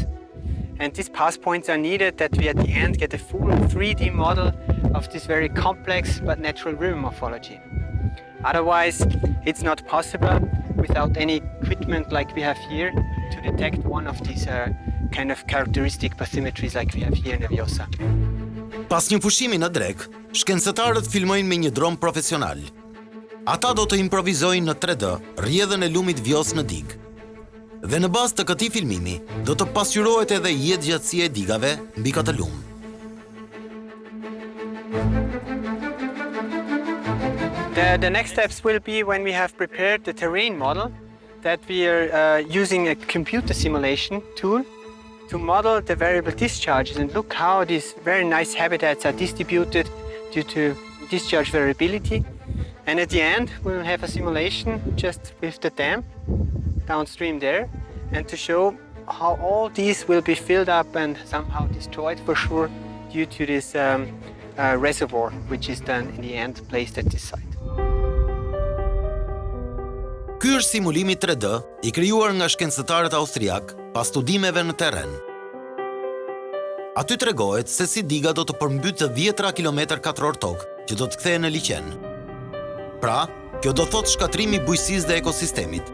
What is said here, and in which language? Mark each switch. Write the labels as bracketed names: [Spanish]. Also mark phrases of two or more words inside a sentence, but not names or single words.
[English] And these pass points are needed that we at the end get a full 3D model of this very complex but natural river morphology. Otherwise, it's not possible without any equipment like we have here to detect one of these kind of characteristic bathymetries like we have here in the Vjosa. [Albanian] Pas një pushimi në drek, shkencëtarët filmojnë me një dron profesional. Ata do të improvizojnë në 3D rrjedhën e lumit Vjos në digë. Dhe në bazë të këtij filmimi, do të pasqyrohet edhe jetëgjatësia e digave mbi këtë lum. [English] The next steps will be when we have prepared the terrain model, that we are using a computer simulation tool to model the variable discharges and look how these very nice habitats are distributed due to discharge variability. And at the end, we will have a simulation just with the dam downstream there, and to show how all these will be filled up and somehow destroyed for sure due to this reservoir, which is then in the end placed at this site. [Albanian] Ky është simulimi 3D i krijuar nga shkencëtarët austriak pas studimeve në terren. Aty tregohet se si diga do të përmbytë 10 kilometër katror tokë që do të kthehen në liqen. Pra, kjo do thot shkatrimi bujqësisë dhe ekosistemit.